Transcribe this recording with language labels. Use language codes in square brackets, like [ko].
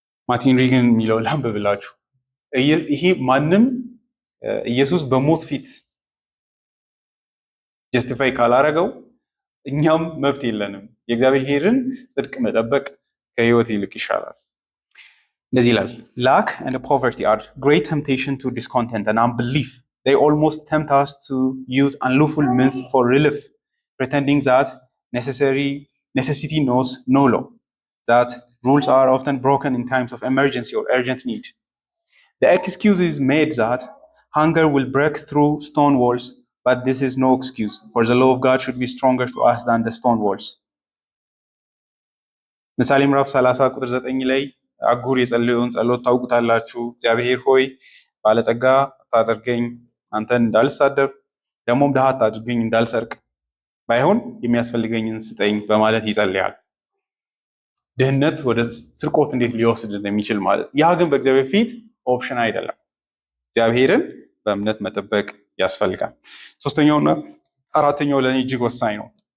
[am] ማርቲን ሪግን የሚለው ላንብብላችሁ። ይሄ ማንም ኢየሱስ በሞት ፊት ጀስቲፋይ ካላረገው እኛም መብት የለንም። የእግዚአብሔርን ጽድቅ መጠበቅ ከህይወት ይልቅ ይሻላል። እንደዚህ ይላል። [en] Lack and poverty are great temptation to discontent and unbelief. They almost tempt us to use unlawful means for relief, pretending that necessity knows no law, that rules are often broken in times of emergency or urgent need. The excuse is made that hunger will break through stone walls, but this is no excuse, for the law of God should be stronger to us than the stone walls. [am] ምሳሌ ምዕራፍ 30 ቁጥር 9 ላይ አጉር የጸለየውን ጸሎት ታውቁታላችሁ። እግዚአብሔር ሆይ ባለጠጋ አታድርገኝ፣ አንተን እንዳልሳደብ፣ ደግሞም ድሃ አታድርገኝ፣ እንዳልሰርቅ፣ ባይሆን የሚያስፈልገኝን ስጠኝ በማለት ይጸልያል። ድህነት ወደ ስርቆት እንዴት ሊወስድ እንደሚችል ማለት። ያ ግን በእግዚአብሔር ፊት ኦፕሽን አይደለም። እግዚአብሔርን በእምነት መጠበቅ ያስፈልጋል። ሶስተኛውና አራተኛው ለእኔ እጅግ ወሳኝ ነው።